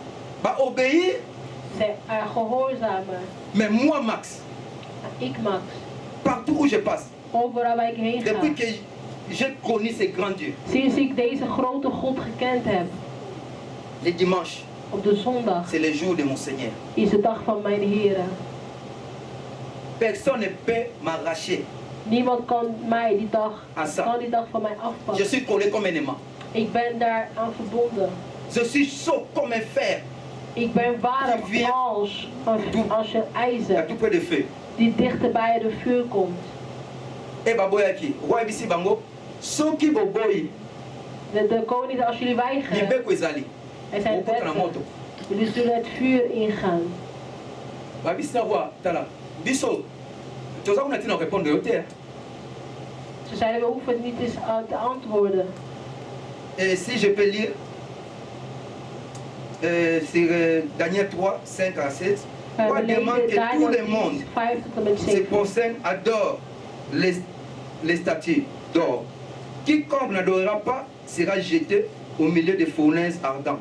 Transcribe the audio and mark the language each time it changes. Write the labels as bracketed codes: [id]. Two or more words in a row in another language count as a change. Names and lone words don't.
[nl] Ze gehoorzamen. [fr] Mais moi Max. [nl] Ik Max. [fr] Partout où je passe. [nl] Overal waar ik heen ga. [fr] Depuis que j'ai connu ce grand Dieu. [nl] Sinds ik deze grote God gekend heb. [fr] Le dimanche. [nl] Op de zondag. [fr] C'est le jour de mon Seigneur. [nl] Is de dag van mijn Heer. [fr] Personne ne peut m'arracher. [nl] Niemand kan mij die dag van mij afpakken. [fr] Je suis collé comme un aimant. [nl] Ik ben daar aan verbonden. [fr] Je suis chaud comme un fer. [nl] Ik ben warm als een ijzer. [fr] Tout près de feu. [nl] Die dichter bij de vuur komt. [ln] Eh baboyaki, roi bisi bango, soki boboyi. [nl] De koning, als jullie weigeren. Er zijn wetten. Jullie zullen het vuur ingaan. [ln] Babisi na roi, tala. Biso. [nl] Ze zeiden, we hoeven het niet eens te antwoorden. [fr] Et si je peux lire sur Daniel 3, 5 à 7, on demande que tout le monde se prosterne, adore les statues d'or. Quiconque n'adorera pas sera jeté au milieu des fournaises ardentes.